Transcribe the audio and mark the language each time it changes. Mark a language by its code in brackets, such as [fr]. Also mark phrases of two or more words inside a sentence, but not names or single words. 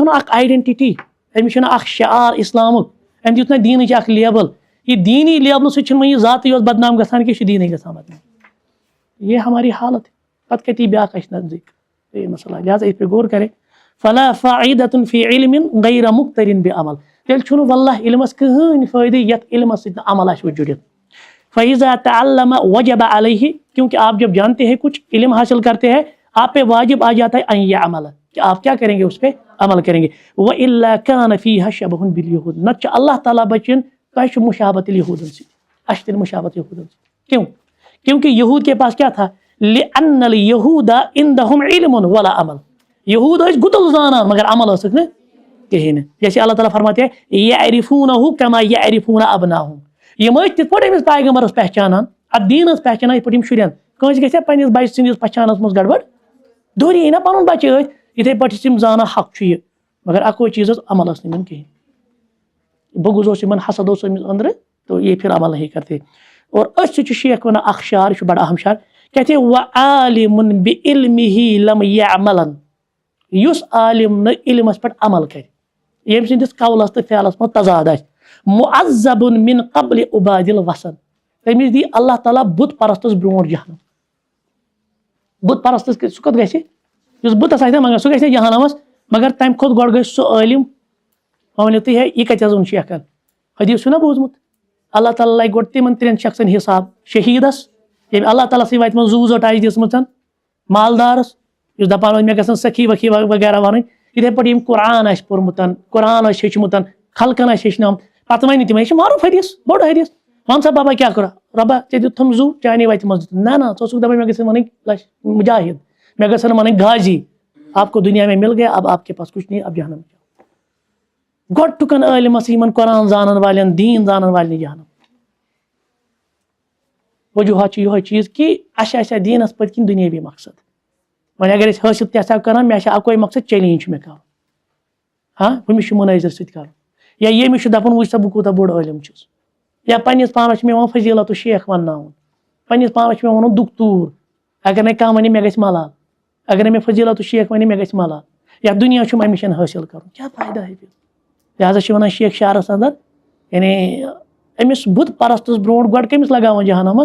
[ks] تھوٚو نہٕ اکھ آیڈنٹٹی أمِس چھُنہٕ اکھ شعار اسلامُک أمۍ دیُت نہٕ دیٖنٕچ اکھ لیبل یہ دیٖنی لیبلہٕ سۭتۍ چھُنہٕ وۄنۍ یہِ ذاتٕے یوت بدنام گژھان کینٛہہ یہِ چھُ دیٖنٕے گژھان بدنام [ur] یہ ہماری حالت ہے [ks] پتہٕ کتی بیٛاکھ اَسہِ نزدیٖک یہ مسئلہ [ur] لہٰذا اس پہ غور کرے [ar] فلا فائدة في علم غیر مقترن بعمل [ks] تیٚلہِ چھُنہٕ واللہ علمس کٕہٕنۍ فٲیدٕ یتھ علمس سۭتۍ نہٕ عمل آسہِ وۄنۍ جُڑِتھ [ar] فإذا تعلم وجب عليه [ur] کیونکہ آپ جب جانتے ہیں کچھ علم حاصل کرتے ہیں آپ پہ واجب آ جاتا ہے [ar] ان يعمل [ur] کہ آپ کیا کریں گے اس پہ عمل کریں گے [ar] وإلا كان فيها شبه باليهود [ks] نہ چھُ اللہ تعالیٰ بچن تۄہہِ چھُ مشابہت یہودن سۭتۍ اَسہِ تہِ مشابہت یہودن سۭتۍ [ur] کیوں کیونکہ یہود کے پاس کیا تھا [ar] لأن اليهود عندهم علم ولا عمل [ks] یہود ٲسۍ گُتُل زانان مگر عمل ٲسٕکھ نہٕ کہیٖنۍ نہٕ [ur] جیسے اللہ تعالیٰ فرماتے [ks] ہیں [ar] يعرفونه كما يعرفون ابناءهم [ks] یِم ٲسۍ تِتھ پٲٹھۍ أمِس پیغمبرس پہچانان اتھ دیٖنس پہچانان یِتھ پٲٹھۍ یِم شُرٮ۪ن کٲنٛسہِ گژھِ پننِس بچہِ سٕنٛدِس پہچانس منٛز گڑبڑ دوٗری یی نا پنُن بچہِ ٲسۍ یِتھے پٲٹھۍ ٲسۍ یِم زانان حق چھُ یہِ مگر اکوے چیٖز اوس عمل ٲس نہٕ یِمن کہیٖنۍ بغض اوس یِمن حسد اوس أمِس أنٛدرٕ [ur] تو یہ پھر عمل نہیں کرتے اور [ks] أتھۍ سۭتۍ چھُ شیخ ونان اکھ شعر یہِ چھُ بڑٕ اہم شعر کہتے [ar] وعالم بعلمه لم يعملن [ks] یُس عالم نہٕ علمس پٮ۪ٹھ عمل کرِ ییٚمہِ سٕنٛدِس قولس تہٕ فعلس منٛز تضاد آسہِ [ar] معذب من قبل عباد الوثن [ks] تٔمِس دی اللہ تعالیٰ بُت پرستس برونٛٹھ جہنم بُت پرستس سُہ کوٚت گژھِ یُس بُتس آسہِ منٛگان سُہ گژھِ جہنمس مگر تمہِ کھۄتہٕ گۄڈٕ گژھِ سُہ عٲلِم وۄنۍ ؤنِو تُہۍ ہے یہِ کتہِ حظ ووٚن شیخن حدیث چھُنا بوٗزمُت اللہ تعالیٰ لگہِ گۄڈٕ تِمن 3 شخصن حساب شہیدس ییٚمۍ اللہ تعالیٰ سٕنٛدِ وتہِ منٛز زوٗ زٔٹ آسہِ دِژمٕژ مالدارس یُس دپان اوس مےٚ گژھن سخی وخی وغیرہ ونٕنۍ یِتھے پٲٹھۍ ییٚمۍ قرآن آسہِ پوٚرمُت قرآن آسہِ ہیٚچھمُت خلقن آسہِ ہیٚچھناوُن پتہٕ ونہِ تِم یہِ چھُ معروٗف حدیث بوٚڑ حدیث ون سا بابا کیٛاہ کوٚر رۄبا ژےٚ دِتتھُم زوٗ چانے وتہِ منٛز دِتُن نہ ژٕ اوسُکھ دپان مےٚ گژھن ونٕنۍ مجاہد مےٚ گژھن ونٕنۍ غازی [ur] آپ کو دنیا میں مل گیا اب آپ کے پاس کچھ نہیں اب جہنم [ks] گۄڈٕ ٹُکن عٲلمس یِمن قرآن زانن والٮ۪ن دیٖن زانن والٮ۪ن جہنم وجوہات چھُ یِہوے چیٖز کہِ اَسہِ آسہِ ہا دیٖنس پٔتۍ کِنۍ دُنیٲوی مقصد وۄنۍ اگر أسۍ حٲصِل تہِ آسہٕ ہاو کران مےٚ چھُ اکوے مقصد چیلینج چھُ مےٚ کرُن ہاں ہُمِس چھُ مُنٲظر سۭتۍ کرُن یا ییٚمِس چھُ دپُن وٕچھ سا بہٕ کوٗتاہ بوٚڑ عٲلِم چھُس یا پننِس پانس چھُ مےٚ یِوان فضیٖلت و شیخ ونناوُن پننِس پانس چھُ مےٚ ونُن دُکتوٗر اگر نہ کانٛہہ وَنہِ مےٚ گژھِ ملال، اگر نہ مےٚ فضیلت شیخ وَنہِ مےٚ گژھِ ملال، یا دُنیا چھُم اَمہِ نِش حٲصِل کَرُن، کیٛاہ فٲیدٕ ہے لہٰذا چھِ وَنان شیخ شعرَس اندر یعنی أمِس بُت پرستَس برونٛٹھ گۄڈٕ کٔمِس لگاوان جہنمس؟